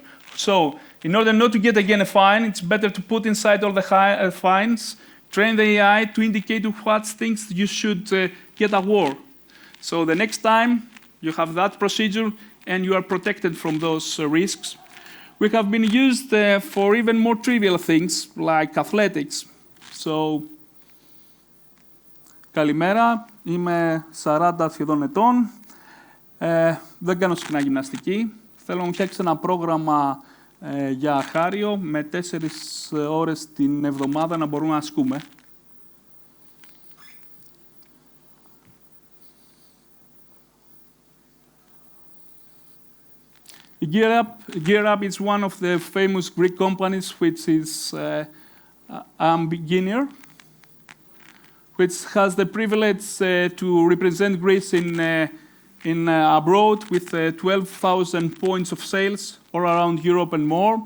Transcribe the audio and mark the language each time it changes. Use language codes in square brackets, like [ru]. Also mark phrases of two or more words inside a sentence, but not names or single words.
[en] So in order not to get again a fine, it's better to put inside all the fines, train the AI to indicate what things you should get award. So the next time you have that procedure and you are protected from those risks. We have been used for even more trivial things like athletics. So, [el] καλημέρα, είμαι 40 σχεδόν ετών, δεν κάνω συχνά γυμναστική. Θέλω να μου φτιάξει ένα πρόγραμμα για χάριο με 4 ώρες την εβδομάδα να μπορούμε να ασκούμε. [en] GearUp is one of the famous Greek companies, which is I'm beginner, which has the privilege to represent Greece in abroad with 12,000 points of sales all around Europe and more.